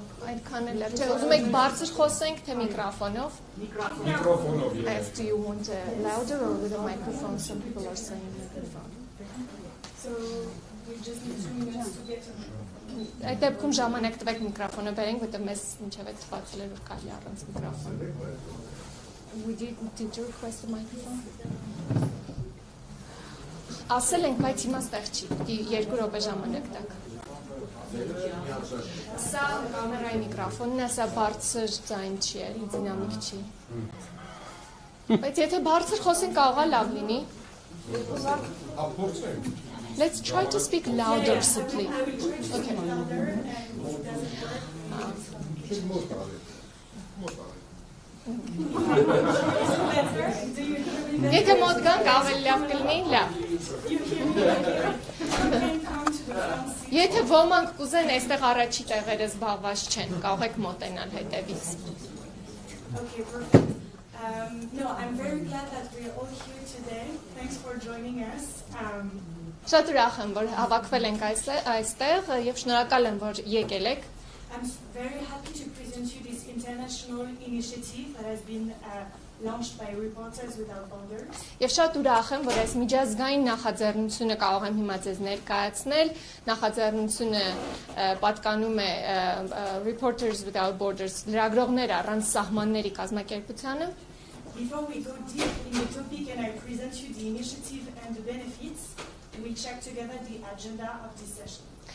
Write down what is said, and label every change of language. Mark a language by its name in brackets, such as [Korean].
[Armenian] Այդքան էլ չէ, ուզում եք բարձր խոսենք, թե միկրոֆոնով? [English] Microphone, yes. Do you want louder or with a microphone? Some people are saying microphone. So we just need 2 minutes to get to [Armenian] Այդ դեպքում ժամանակ տվեք միկրոֆոնը բերենք, որտեղ մեզ ինչև է թվացել էր որ կարելի առանց միկրոֆոն։ [English] Did you request a microphone? [Armenian] Ասել ենք, բայց հիմա ստեղ չի, 2 րոպե ժամանակ տակ։ Սա կամերայի միկրոֆոնն է, սա բարձր ձայն չի է, դինամիկ չի։ Բայց եթե բարձր խոսենք կարող է լավ լինի։ [English] Let's try to speak louder simply. Okay. [Armenian] Եթե մոտ գանք ավելի լավ կլինի, լավ։ Եթե ոմանք կուզեն այստեղ առաջի տեղերը զբաղված չեն, կարող եք մոտենալ հետևից։ [English] Okay, perfect. No, I'm very glad that we're all here today. Thanks for joining us. [Armenian] Շատ ուրախ եմ, որ հավաքվել ենք այստեղ եւ շնորհակալ եմ, որ եկել եք։ [English] I'm very happy to present you this international initiative that has been launched by Reporters Without Borders. [Armenian] Եվ շատ ուրախ եմ, որ այս միջազգային նախաձեռնությունը կարող եմ հիմա ձեզ ներկայացնել։ Նախաձեռնությունը պատկանում է Reporters Without Borders, լրագրողներ առանց սահմանների կազմակերպությանը։ [English] Before we go deep in the topic and I present you the initiative and the benefits, we check together the agenda of this session.